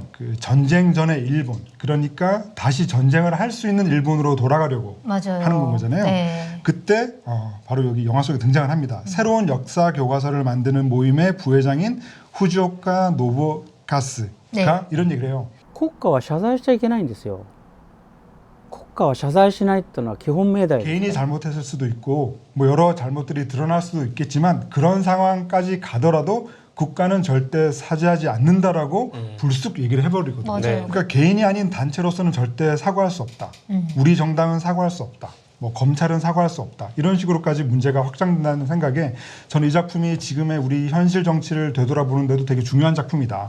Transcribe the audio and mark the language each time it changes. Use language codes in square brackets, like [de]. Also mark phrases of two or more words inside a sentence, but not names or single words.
[ko] 그 전쟁 전의 일본, 그러니까 다시 전쟁을 할 수 있는 일본으로 돌아가려고 맞아요. 하는 거잖아요. 네. 그때 바로 여기 영화 속에 등장을 합니다. 새로운 역사 교과서를 만드는 모임의 부회장인 후지오카 노부카스가 네. 이런 얘기를 해요. [ja] 国家は謝罪しちゃいけないんですよ。国家は謝罪しないっていうのは基本命題です。 [ko] 개인이 잘못했을 수도 있고 뭐 여러 잘못들이 드러날 수도 있겠지만 그런 상황까지 가더라도 국가는 절대 사죄하지 않는다라고 불쑥 얘기를 해버리거든요. 맞아요. 네. 그러니까 개인이 아닌 단체로서는 절대 사과할 수 없다. 우리 정당은 사과할 수 없다. 뭐 검찰은 사과할 수 없다. 이런 식으로까지 문제가 확장된다는 생각에 저는 이 작품이 지금의 우리 현실 정치를 되돌아보는데도 되게 중요한 작품이다.